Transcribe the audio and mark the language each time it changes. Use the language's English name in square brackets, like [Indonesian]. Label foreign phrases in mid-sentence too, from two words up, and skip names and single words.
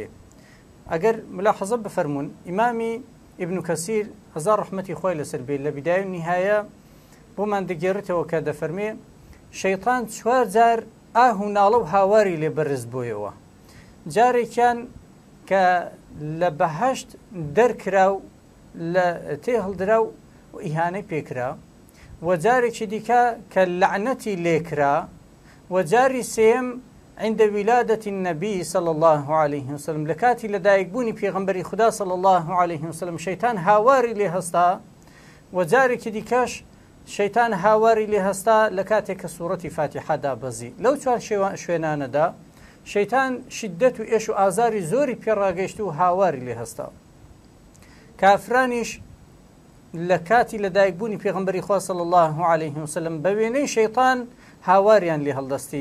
[Central Kurdish] ئەگەر ملاحەزە بفەرمون، ئیمامی ئیبن کەسیر هەزار ڕەحمەتی خۆی لەسەر بێ لە بیدای و نیهایە بۆمان دەگێڕێتەوە کە دەفەرمێ شەیطان 4 جار ئاه و ناڵە و هاواری لێ بەرز بۆیەوە. جارێکیان کە لە بەهەشت دەرکرا و لە تێ هەڵدرا و ئیهانەی پێکرا، و جارێکی دیکە کە لەعنەتی لێکرا، و جاری سێم [Arabic] عند ولادة النبي صلى الله عليه وسلم [Central Kurdish] لە کاتی لەدایکبوونی پێغەمبەری خوددا [Arabic] صلى الله عليه وسلم [Central Kurdish] شەیطان هاواری لێ هەستا، و جارێکی دیکەش شەیطان هاواری لێ هەستا لە کاتێک کە سوورەتی فاتحە دابەزی. لەو 4 شوێنانەدا شەیطان شدەت و ئێش و ئازاری زۆری پێڕاگەیشت و هاواری لێ هەستا. کافرانیش لە کاتی لەدایکبوونی پێغەمبەری خوا [Arabic] صلی الله عليه وسلم [Central Kurdish] بە وێنەی شەیطان هاواریان لێ هەڵدەستی.